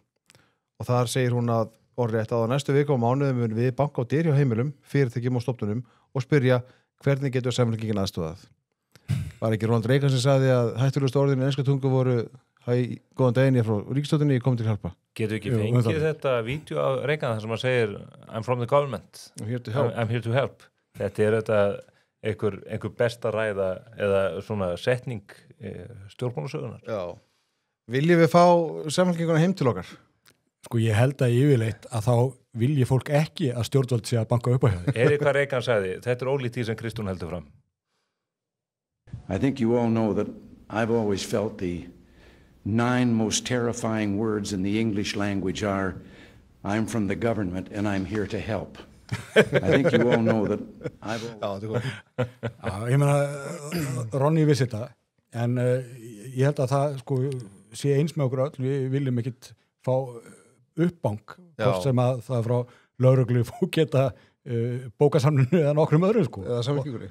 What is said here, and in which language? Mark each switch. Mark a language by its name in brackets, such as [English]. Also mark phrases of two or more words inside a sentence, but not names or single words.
[Icelandic] Og þar segir hún að orðrétt að á næstu viku og mánuðum mun við banka á dyr hjá heimilum, fyrirtækjum og stofnunum og spyrja hvernig getur Samfylkingin aðstoðað. Var ekki Ronald Reagan sem sagði að hættulegustu orðin í enska tungu voru góðan daginn, ég frá ríkisstjórninni, ég kom til hjálpa. Getur ekki fengið þetta vídeo af Reagan þar sem hann segir [English] I'm from the government, I'm here to help. [Icelandic] Þetta er einhver besta ræða eða svona setning stjórnmálasögunar. Já. Viljum við fá Samfylkinguna heim til okkar? Sko ég held að yfirleitt að þá vilji fólk ekki að stjórnvöld sé að banka upp á hjá þér. Hvað Reagan sagði, þetta ólíkt því sem Kristján heldur fram. [English] I think you all know that I've always felt the 9 most terrifying words in the English language are I'm from the government and I'm here to help. I think you all know that I've always... [Icelandic] Já, ég meina, Ronny vissi þetta, en ég held að það sko sé eins með okkur öll, við viljum ekkit fá uppbank, hvort sem að það frá lögreglu fóketa bókasamlinu eða nokkrum öðrum sko. Eða Samfylkingunni.